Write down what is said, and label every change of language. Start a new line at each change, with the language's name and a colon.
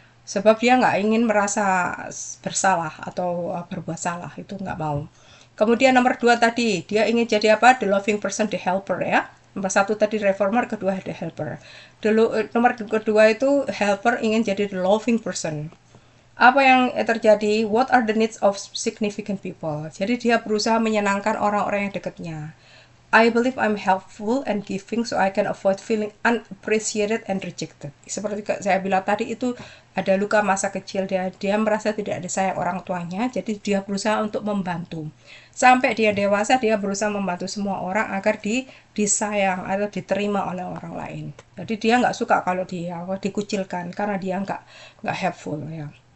Indonesian: Sebab dia nggak ingin merasa bersalah atau berbuat salah, itu nggak mau. Kemudian nomor 2 tadi, dia ingin jadi apa? The loving person, the helper ya. Nomor 1 tadi reformer, kedua the helper. Nomor kedua itu helper ingin jadi the loving person. Apa yang terjadi?
English: What are the needs of significant people?
Indonesian: Jadi dia berusaha menyenangkan orang-orang yang dekatnya.
English: I believe I'm helpful and giving so I can avoid feeling unappreciated and rejected.
Indonesian: Seperti saya bilang tadi, itu ada luka masa kecil, dia merasa tidak disayang orang tuanya, jadi dia berusaha untuk membantu. Sampai dia dewasa, dia berusaha membantu semua orang agar disayang atau diterima oleh orang lain. Jadi dia nggak suka kalau dia dikucilkan karena dia nggak helpful ya.